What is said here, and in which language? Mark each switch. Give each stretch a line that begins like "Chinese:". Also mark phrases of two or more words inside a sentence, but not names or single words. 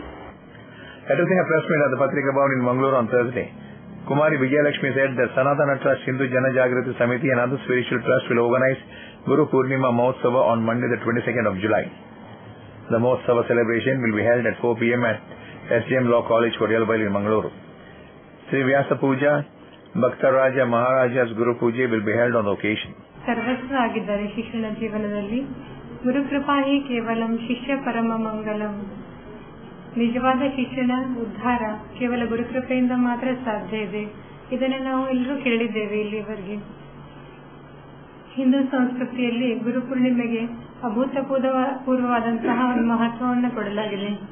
English: Addressing a press meet at the Patrika Bhavan in Mangalore on Thursday, Kumari Vijay Lakshmi said that Sanatana Trust Hindu Janajagrati Samiti and other spiritual trusts will organize Guru Purnima Mahotsava on Monday the 22nd of July. The Mahotsava celebration will be held at 4 p.m. at SJM Law College, Kodialbail in Mangalore. Sri Vyasa Puja, Bhakta Raja Maharaja's Guru Puja will be held on the occasion.
Kannada: ಸರ್ವಸ್ವ ಆಗಿದ್ದಾರೆ ಶಿಕ್ಷಣ ಜೀವನದಲ್ಲಿ.
Sanskrit: ಗುರುಕೃಪಾ ಹಿ ಕೇವಲಂ ಶಿಷ್ಯ ಪರಮ ಮಂಗಲಂ.
Kannada: ನಿಜವಾದ ಶಿಕ್ಷಣ ಉದ್ಧಾರ ಕೇವಲ ಗುರುಕೃಪೆಯಿಂದ ಮಾತ್ರ ಸಾಧ್ಯ ಇದೆ. ಇದನ್ನು ನಾವು ಎಲ್ಲರೂ ಕೇಳಿದ್ದೇವೆ ಇಲ್ಲಿವರೆಗೆ. ಹಿಂದೂ ಸಂಸ್ಕೃತಿಯಲ್ಲಿ ಗುರುಪೂರ್ಣಿಮೆಗೆ ಅಭೂತಪೂರ್ವವಾದಂತಹ ಒಂದು ಮಹತ್ವವನ್ನು ಕೊಡಲಾಗಿದೆ.